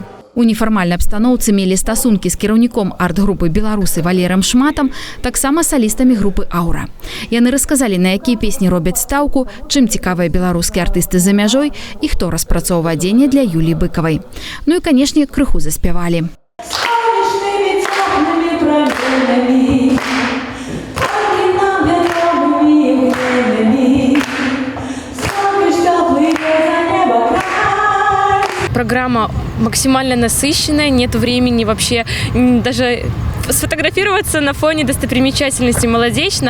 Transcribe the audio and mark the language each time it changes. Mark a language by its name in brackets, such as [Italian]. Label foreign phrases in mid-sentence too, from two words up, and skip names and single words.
[Belarusian] У нефармальнай абстаноўцы мелі стасункі з кіраўніком арт-групы «Беларусы» Валерым Шматам, таксама салістамі групы «Аура». Яны расказалі, на якія песні робяць стаўку, чым цікавыя беларускія артысты за мяжой і хто распрацоўвае адзенне для Юліі Быкавай. Ну і, канешне, крыху заспявалі. [Russian] Программа максимально насыщенная, нет времени вообще даже сфотографироваться на фоне достопримечательностей Молодечно.